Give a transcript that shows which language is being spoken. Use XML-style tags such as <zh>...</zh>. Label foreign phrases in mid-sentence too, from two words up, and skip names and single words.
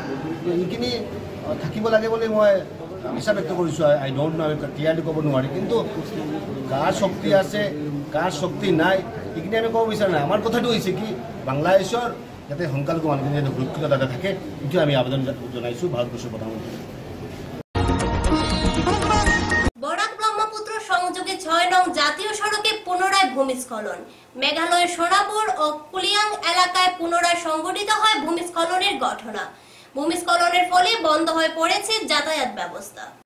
<as>তো এইখিনি থাকিব লাগে বুলি মই আশা ব্যক্ত কৰিছোঁ।</as> <en>I don't know clearly</en> <as>ক'ব নোৱাৰি, কিন্তু কাৰ শক্তি আছে কাৰ শক্তি নাই এইখিনি আমি ক'ব বিচৰা নাই। আমাৰ কথাটো হৈছে কি বাংলাদেশৰ যাতে সংখ্যালঘু মানুহখিনি যাতে সুৰক্ষিত তাতে থাকে, এইটো আমি আবেদন জনাইছোঁ ভাৰতবৰ্ষৰ প্ৰধানমন্ত্ৰী।</as> <bn>বরাক ব্রহ্মপুত্র সংযোগে 6 নং জাতীয় সড়কে পুনরায় ভূমিস্খলন। মেঘালয়ের সোনাপুর ও কুলিয়াং এলাকায় পুনরায় সংঘটিত হয় ভূমিস্খলনের ঘটনা। ভূমিস্খলনের ফলে বন্ধ হয়ে পড়েছে যাতায়াত ব্যবস্থা।</bn>